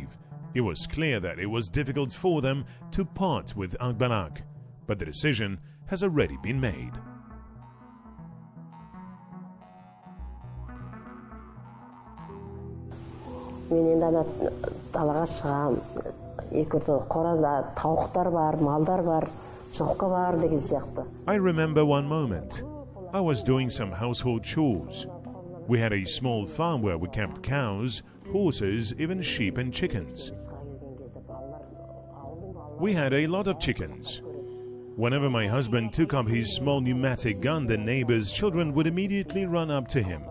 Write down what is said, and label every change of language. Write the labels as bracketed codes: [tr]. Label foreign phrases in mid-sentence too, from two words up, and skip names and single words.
[en] It was clear that it was difficult for them to part with Akbalak, but the decision has already been made. [kk] Мен енді далаға шығам, екі қоразда тауықтар бар, малдар бар, жылқы бар деген сияқты. [en] I remember one moment. I was doing some household chores. We had a small farm where we kept cows, horses, even sheep and chickens. We had a lot of chickens. Whenever my husband took up his small pneumatic gun, the neighbors' children would immediately run up to him.